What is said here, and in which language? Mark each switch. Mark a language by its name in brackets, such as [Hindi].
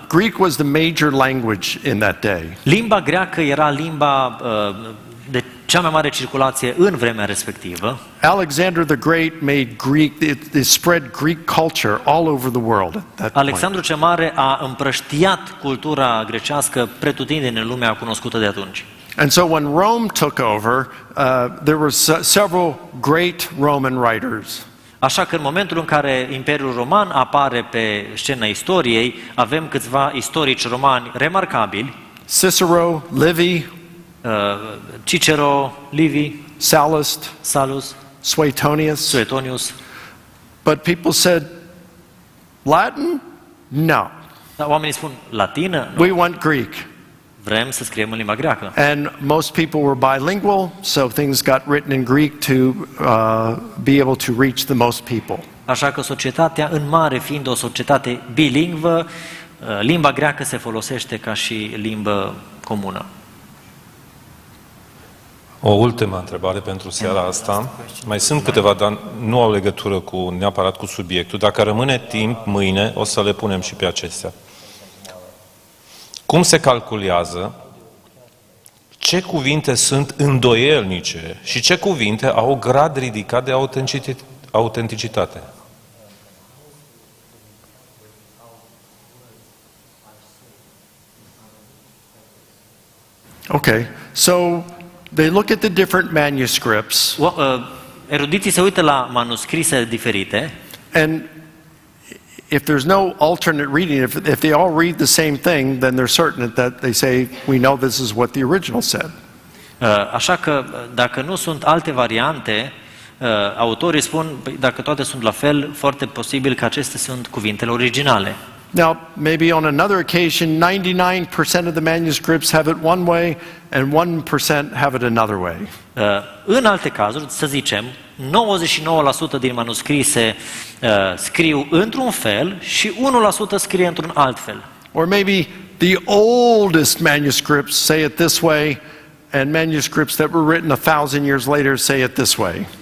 [English] Greek was the major language in that day. [Romanian] limba greacă era limba de cea mai mare circulație în vremea respectivă. [English] Alexander the Great made Greek, it spread Greek culture all over the world at that point. [Romanian] Alexandru cel Mare a împrăștiat cultura grecească pretutindeni în lumea cunoscută de atunci. [English] And so when Rome took over, there were several great Roman writers. [Romanian] Așa că în momentul în care Imperiul Roman apare pe scena istoriei, avem câțiva istorici romani remarcabili, [English] Cicero, Livy, [Romanian] Cicero, Livy, [English] Sallust, Suetonius. [Romanian] Suetonius. [English] But people said, Latin? No. [Romanian] Dar oamenii spun latină? Nu. [English] We want Greek. [Romanian] Vrem să scriem în limba greacă. [English] And most people were bilingual, so things got written in Greek to be able to reach the most people. [Romanian] Așa că societatea, în mare fiind o societate bilingvă, limba greacă se folosește ca și limbă comună. O ultimă întrebare pentru seara asta. Mai sunt câteva, dar nu au legătură neapărat cu subiectul. Dacă rămâne timp, mâine o să le punem și pe acestea. Cum se calculează ce cuvinte sunt îndoielnice și ce cuvinte au grad ridicat de autenticitate? [English] Okay, so they look at the different manuscripts, [Romanian] Erudiții se uită la manuscrise diferite [English] and if there's no alternate reading, if they all read the same thing, then they're certain that they say, we know this is what the original said. [Romanian] Așa că dacă nu sunt alte variante, autorii spun, dacă toate sunt la fel, foarte posibil că acestea sunt cuvintele originale. [English] Now, maybe on another occasion, 99% of the manuscripts have it one way and 1% have it another way. [Romanian] În alte cazuri, să zicem, 99% din manuscrise scriu într-un fel și 1% scrie într-un alt fel. [English] Or maybe the oldest manuscripts say it this way and manuscripts that were written 1,000 years later say it this way.